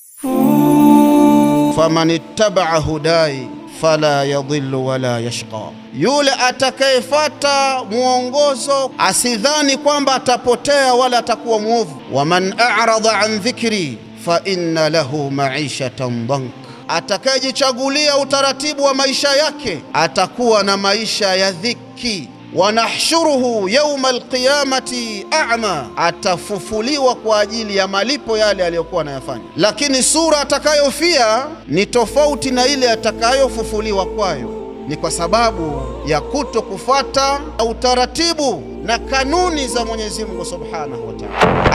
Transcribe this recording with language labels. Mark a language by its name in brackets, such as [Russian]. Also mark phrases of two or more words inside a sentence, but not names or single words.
[Arabic] فمن اتبع هداي فلا يضل ولا يشقى, [Swahili] yule atakayefuata muongozo asidhani kwamba atapotea wala atakuwa mwovu. [Arabic] ومن أعرض عن ذكري فإن له معيشة ضنكا, [Swahili] atakayejichagulia utaratibu wa maisha yake atakuwa na maisha ya dhiki. [Arabic] ونحشره يوم القيامة أعمى, [Swahili] atafufuliwa kwa ajili ya malipo yale aliyokuwa anayafanya. Lakini sura atakayofia ni tofauti na ile atakayofufuliwa kwayo, ni kwa sababu ya kuto kufuata utaratibu na kanuni za Mwenyezi Mungu [Arabic] سبحانه وتعالى.